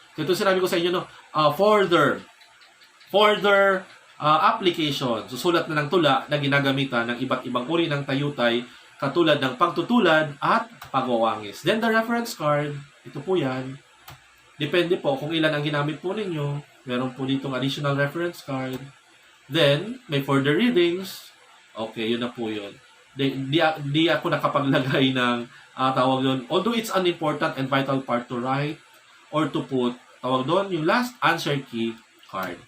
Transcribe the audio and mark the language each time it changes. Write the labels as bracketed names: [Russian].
[Filipino] Ito sinabi ko sa inyo, [English] further application, [Filipino] susulat na ng tula na ginagamitan ng iba't ibang uri ng tayutay, katulad ng pagtutulad at pagwawangis. [English] Then the reference card, [Filipino] ito po yan. Depende po kung ilan ang ginamit po ninyo. Meron po ditong additional reference card. [English] Then, may further readings. [Filipino] Okay, yun na po yun. Di ako nakapaglagay ng tawag doon. [English] Although it's an important and vital part to write or to put, [Filipino] tawag doon, [English] yung last answer key card.